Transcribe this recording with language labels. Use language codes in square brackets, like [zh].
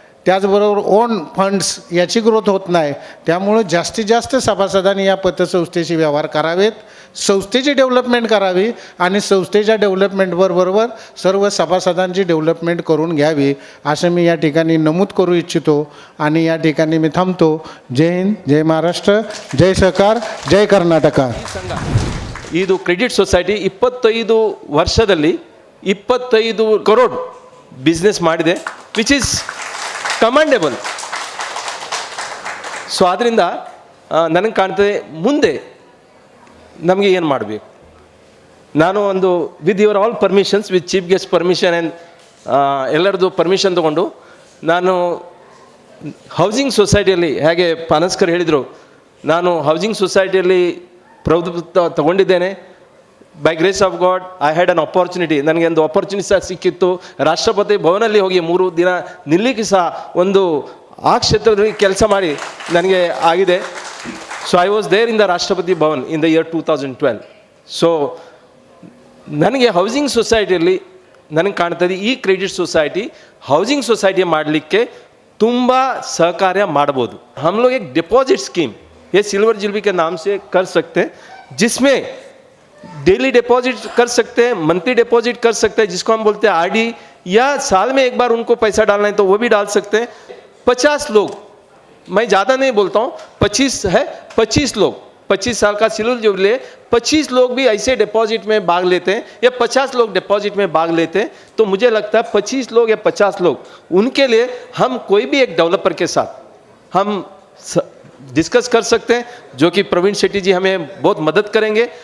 [mr] त्याचबरोबर on funds याची growth होत नाही. त्यामुळं जास्तीत जास्त सभासदांनी या पतसंस्थेशी व्यवहार करावेत, संस्थेची डेव्हलपमेंट करावी आणि संस्थेच्या डेव्हलपमेंटबरोबर सर्व सभासदांची डेव्हलपमेंट करून घ्यावी असं मी या ठिकाणी नमूद करू इच्छितो. आणि या ठिकाणी मी थांबतो. जय हिंद, जय महाराष्ट्र, जय सहकार, जय कर्नाटका. [kn] ಇದು ಕ್ರೆಡಿಟ್ ಸೊಸೈಟಿ 25 ವರ್ಷದಲ್ಲಿ 25 ಕರೋಡ್ ಬಿಸ್ನೆಸ್ ಮಾಡಿದೆ, [en] Which is commendable. [kn] ಸೊ ಆದ್ದರಿಂದ ನನಗೆ ಕಾಣ್ತದೆ ಮುಂದೆ ನಮಗೆ ಏನು ಮಾಡಬೇಕು. ನಾನು ಒಂದು [en] with your all permissions, with chief guest permission and [kn] ಎಲ್ಲರದ್ದು ಪರ್ಮಿಷನ್ ತೊಗೊಂಡು ನಾನು ಹೌಸಿಂಗ್ ಸೊಸೈಟಿಯಲ್ಲಿ ಹೇಗೆ ಪಾನಸ್ಕರ್ ಹೇಳಿದರು, ನಾನು ಹೌಸಿಂಗ್ ಸೊಸೈಟಿಯಲ್ಲಿ ಪ್ರಭುತ್ವ ತಗೊಂಡಿದ್ದೇನೆ. [en] by grace of God I had an opportunity, [kn] ನನಗೆ ಒಂದು ಅಪಾರ್ಚುನಿಟಿ ಸಹ ಸಿಕ್ಕಿತ್ತು. ರಾಷ್ಟ್ರಪತಿ ಭವನಲ್ಲಿ ಹೋಗಿ 3 ದಿನ ನಿಲ್ಲಿಕ್ಕೆ ಸಹ ಒಂದು ಆ ಕ್ಷೇತ್ರದಲ್ಲಿ ಕೆಲಸ ಮಾಡಿ ನನಗೆ ಆಗಿದೆ. [en] So I was there in the Rashtrapati Bhavan in the year 2012. [kn] So ನನಗೆ ಹೌಸಿಂಗ್ ಸೊಸೈಟಿಯಲ್ಲಿ ನನಗೆ ಕಾಣ್ತದೆ ಈ ಕ್ರೆಡಿಟ್ ಸೊಸೈಟಿ ಹೌಸಿಂಗ್ ಸೊಸೈಟಿ ಮಾಡಲಿಕ್ಕೆ ತುಂಬ सहकार्य ಮಾಡ್ಬೋದು. [hi] हम लोग एक डिपॉजिट स्कीम ये सिल्वर जुबली के नाम से कर सकते हैं, जिसमें डेली डिपॉजिट कर सकते हैं, मंथली डिपॉजिट कर सकते हैं, जिसको हम बोलते हैं आरडी, या साल में एक बार उनको पैसा डालना है तो वो भी डाल सकते हैं. 50 लोग, मैं ज़्यादा नहीं बोलता हूँ, 25 है, 25 लोग 25 साल का सिल्वर जुबली, 25 लोग भी ऐसे डिपॉजिट में भाग लेते हैं या 50 लोग डिपॉजिट में भाग लेते हैं, तो मुझे लगता है 25 लोग या 50 लोग उनके लिए हम कोई भी एक डेवलपर के साथ हम डिस्कस कर सकते हैं, जो कि प्रवीण शेट्टी जी हमें बहुत मदद करेंगे.